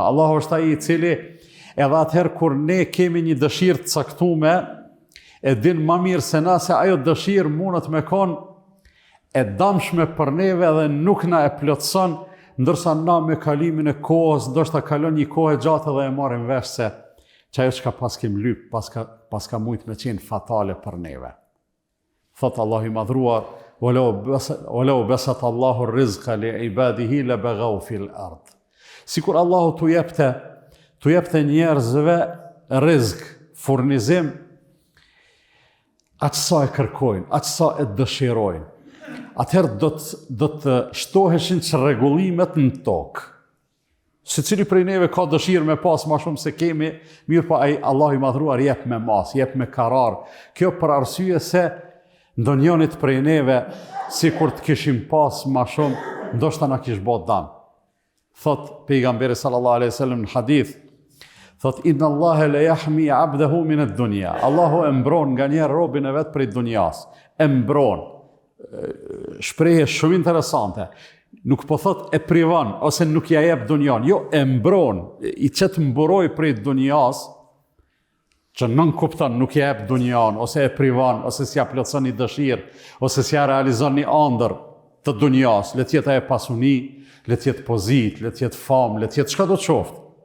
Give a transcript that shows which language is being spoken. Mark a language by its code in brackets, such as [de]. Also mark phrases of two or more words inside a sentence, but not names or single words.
[sq] Allahu është ai i cili edhe atëherë kur ne kemi një dëshirë të caktuar, e din më mirë se na se ajo dëshirë mundet me konë e damshme për neve dhe nuk na e plotëson, ndërsa na me kalimin e kohës, ndoshta kalon një kohë gjatë dhe e marrim vesh se që ajo çka pas kem lyp, pas ka mujt me qenë fatale për neve. Thot Allahu i madhruar: [ar] "ولو بسط الله الرزق لعباده لبغوا في الأرض." [sq] Sikur Allahu tu jepte njerëzve rizq, furnizim, atë sa e kërkojnë, atë sa e dëshirojnë. atëherë do të shtoheshin çrregullimet në tokë. Secili prej neve ka dëshirë me pas më shumë se kemi, mirë po ai Allahu i madhruar jep me mas, jep me karar. Kjo për arsye se ndonjënit prej neve, sikur të kishim pas më shumë, ndoshta na kish bë dëm. Thot pejgamberi [ar] صلى الله عليه وسلم [sq] në hadith, thot [ar] إن الله ليحمي عبده من الدنيا. [sq] Allahu e mbron nganjëherë robën e vet prej dunjas. E mbron. Shprehje shumë interesante. Nuk po thot e privon ose nuk ja jep dunjan, jo e mbron, i çet mburoj prej dunjas, që nën kupton nuk ja jep dunjan ose e privon ose s'ja plotson një dëshirë ose s'ja realizon një ëndër të dunjas, le të jetë ajo pasuni, le të jetë pozitë, le të jetë famë, le të jetë çka do të qoftë.